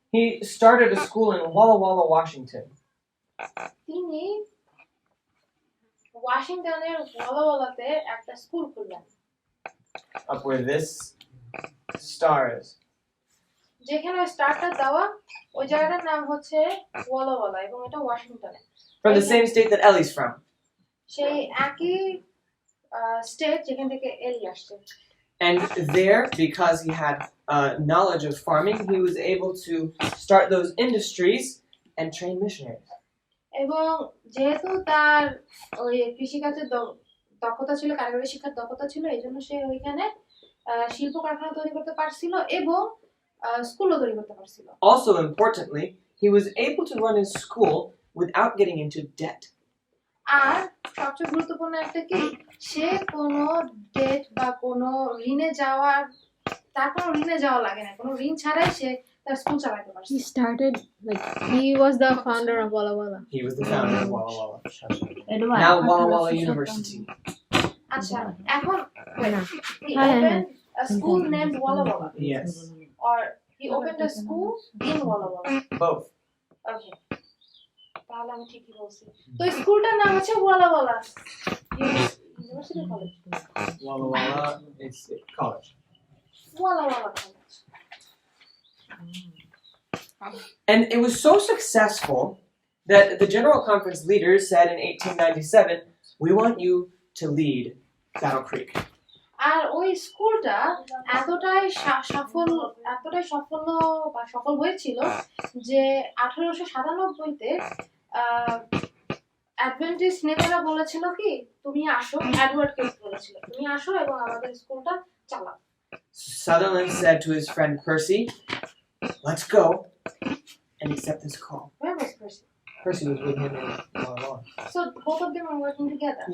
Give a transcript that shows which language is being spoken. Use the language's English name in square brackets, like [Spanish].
[English] He started a school in Walla Walla, Washington. [Bangla] তিনি ওয়াশিংটনের ওয়ালা ওয়ালাতে একটা স্কুল খুললেন [English] Up where this star is. [Bangla] যেখানে ওই স্টারটা দেওয়া ওই জায়গাটার নাম হচ্ছে ওয়ালা ওয়ালা এবং এটা ওয়াশিংটনে [English] From the same state that Ellie's from. [Bangla] সেই একই স্টেট যেখান থেকে এলি আসছে [English] And there, because he had knowledge of farming, he was able to start those industries and train missionaries. [Bangla] এবং যেহেতু তার ওই কৃষিকাজের দক্ষতা ছিল কারিগরি শিক্ষার দক্ষতা ছিল এই জন্য সে ওইখানে শিল্প কারখানা তৈরি করতে পারছিল এবং স্কুলও তৈরি করতে পারছিল [English] Also importantly, he was able to run his school without getting into debt. [Bangla] আর সবচেয়ে গুরুত্বপূর্ণ একটা কি সে কোনো ডেট বা কোনো ঋণে যাওয়া লাগে না কোনো ঋণ ছাড়াই সে তার স্কুল চালাতে পারছে [English] He started like he was the founder of Walla Walla. He was the founder of Walla Walla. Edward. Now Walla Walla University. [Bangla] আচ্ছা এখন [English] he [Bangla] হ্যাঁ, [English] opened a school named Walla Walla Yes, or he opened a school in Walla Walla both. [Bangla] okay তাহলে আমি ঠিকই বলছি তো স্কুলটার নাম হচ্ছে ওয়ালা ওয়ালা university college [English] Walla Walla is college. [Bangla] ওয়ালা ওয়ালা college [English] And it was so successful that the General Conference leaders said in 1897, "We want you to lead Battle Creek." [Bangla] আর ওই স্কুলটা এতটাই সাফল্য বা সফল হয়েছিল যে 1897-তে অ্যাডভেন্টিস্ট নেতারা বলেছিল কি তুমি আসো, এডওয়ার্ডকে বলেছিল তুমি আসো এবং আমাদের স্কুলটা চালাও। [English] Sutherland said to his friend Percy, "Let's go and accept this call." Where was Percy? Percy was with him all along. So both of them are working together.